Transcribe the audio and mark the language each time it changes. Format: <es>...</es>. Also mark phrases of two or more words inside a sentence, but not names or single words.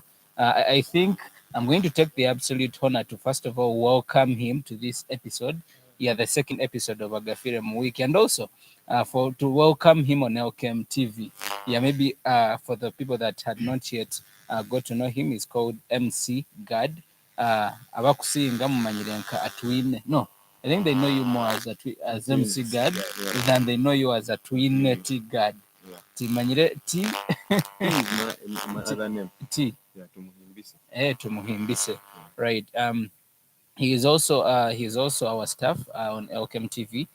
<en>I think I'm going to take the absolute honor to first of all welcome him to this episode. Yeah, the second episode of Agafiire Mu, and also for to welcome him on Elkem TV. Yeah, maybe for the people that had not yet got to know him, he's called MC Gad.</en> <nyn>Abakusinga mumanyire nka Atwin.</nyn> <en>No, I think they know you more as as MC Gad than they know you as a Twin T Gad.</en> <nyn>Timanyire T.</nyn> <en>My other name. T. Yeah, Tumuhimbise. Tumuhimbise. Right. He is also our staff on Elkem TV.</en>